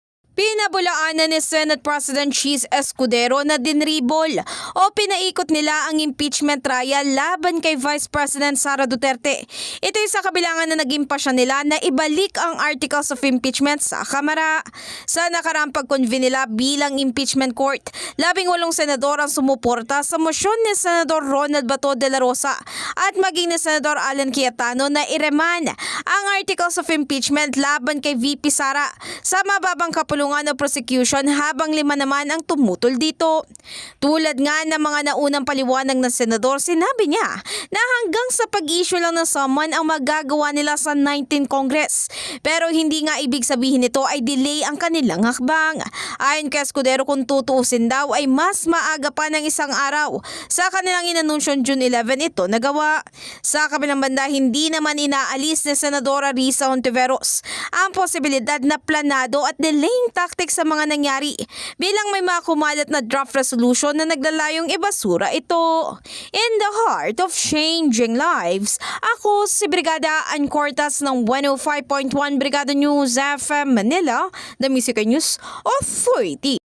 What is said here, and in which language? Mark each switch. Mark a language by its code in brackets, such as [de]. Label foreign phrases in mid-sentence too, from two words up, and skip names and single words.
[tl] Pinabulaanan ni Senate President Cheese Escudero na dinribol o pinaikot nila ang [en] impeachment trial [tl] laban kay Vice President Sara Duterte. Ito'y sa kabilangan na naging pasya nila na ibalik ang [en] articles of impeachment [tl] sa Kamara. Sa nakaraang pag-convene nila bilang [en] impeachment court, [tl] 18 senador ang sumuporta sa mosyon ni Senador Ronald Bato de la Rosa at maging ni Senador Alan Cayetano na ireman ang [en] articles of impeachment [tl] laban kay VP Sara sa mababang kapulungan o prosecution habang 5 naman ang tumutol dito. Tulad nga ng mga naunang paliwanag ng senador, sinabi niya na hanggang sa pag-issue lang ng summon ang magagawa nila sa 19 Congress. Pero hindi nga ibig sabihin nito ay delay ang kanilang hakbang. Ayon kay Escudero, kung tutuusin daw ay mas maaga pa ng isang araw sa kanilang inanunsyon June 11 ito nagawa. Sa kabilang banda, hindi naman inaalis ni Senadora Risa Hontiveros ang posibilidad na planado at [en] delaying tactics [tl] sa mga nangyari bilang may mga kumalat na [en] draft resolution [tl] na naglalayong ibasura ito. [en] In the heart of changing lives, [tl] ako si Brigada Ann Cortas ng 105.1 Brigada News FM Manila, [en] the Music News Authority.